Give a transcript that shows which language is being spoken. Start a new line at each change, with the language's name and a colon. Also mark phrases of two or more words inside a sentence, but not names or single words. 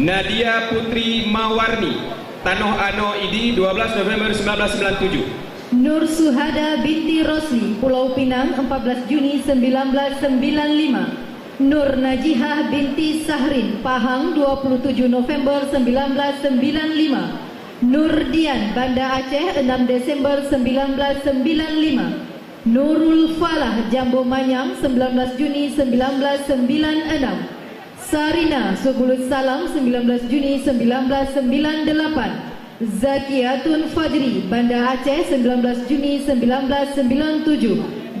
Indonesian: Nadia Putri Mawarni, Tanoh Ano Idi 12 November 1997. Nur Suhada binti Rosli, Pulau Pinang 14 Juni 1995. Nur Najihah binti Sahrin, Pahang 27 November 1995. Nur Dian, Banda Aceh 6 Desember 1995. Nurul Falah, Jambu Manyang 19 Juni 1996. Sarina Subulus Salam 19 Juni 1998. Zakiatun Fajri, Banda Aceh 19 Juni 1997.